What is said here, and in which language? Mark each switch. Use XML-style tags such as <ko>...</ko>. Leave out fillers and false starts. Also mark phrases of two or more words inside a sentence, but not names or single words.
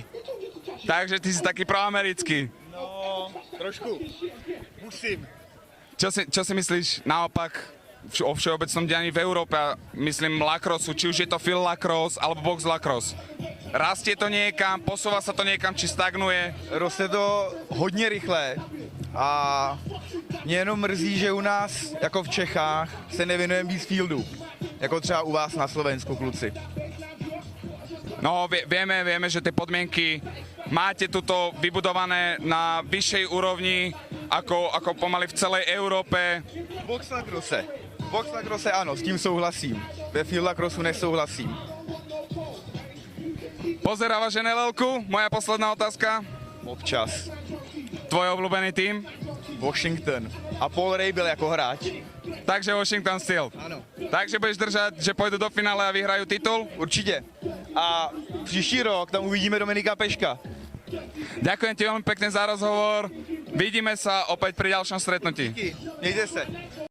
<sk>Takže ty si taký proamerický. No, trošku. Musím. Čo si myslíš naopak o všeobecnom dianí v Európe? Myslím lacrossu, či už je to</sk> <en>field lacrosse</en> <sk>alebo</sk> <en>box lacrosse.</en> <sk>Rastie to niekam, posúva sa to niekam, či stagnuje?</sk> <cs>Roste to hodně rychle a mě jenom mrzí, že u nás, jako v Čechách, se nevěnujeme víc fieldu. Jako třeba u vás na Slovensku, kluci.</cs> <sk>No, vieme, že tie podmienky máte tuto vybudované na vyššej úrovni, ako pomaly v celej Európe.</sk> <en>Box lacrosse</en> <cs>ano, s tím souhlasím. Ve</cs> <en>field lacrossu</en> <cs>nesouhlasím.</cs> <sk>Pozerávaš NLL-ku? Moja posledná otázka.</sk> <cs>Občas.</cs> <sk>Tvoj obľúbený tým?</sk> <cs>Washington. A Paul Ray byl jako hráč.</cs> <sk>Takže Washington Steel.</sk> <cs>Ano.</cs> <sk>Takže budeš držať, že pôjdu do finále a vyhrajú titul?</sk> <cs>Určitě. A příští rok tam uvidíme Dominika Peška.</cs> <sk>Ďakujem ti veľmi pekne za rozhovor. Vidíme sa opäť pri ďalšom stretnutí.</sk> <cs>Díky. Mějte se.</cs>